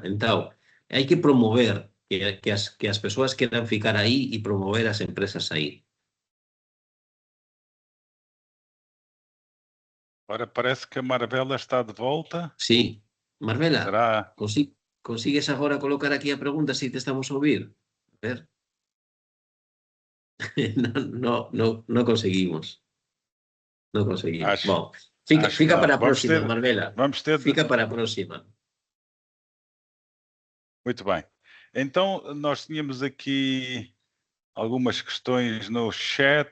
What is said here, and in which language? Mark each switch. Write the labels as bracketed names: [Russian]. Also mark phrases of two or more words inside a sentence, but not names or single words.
[Galician] Entón, hai que promover que as persoas queran ficar aí e promover as empresas aí. [Portuguese] Ora, parece que a Marabela está de volta. [Galician] Sí. Marvela, [Portuguese] Será? [Galician] consigues agora colocar aquí a pregunta si te estamos a ouvir? A ver. No conseguimos. No conseguimos. [Portuguese] Acho, Bom, acho que fica não. para a próxima, Marvela. Vamos ter de... Fica para a próxima. Muito bem. Então, nós tínhamos aqui algumas questões no chat.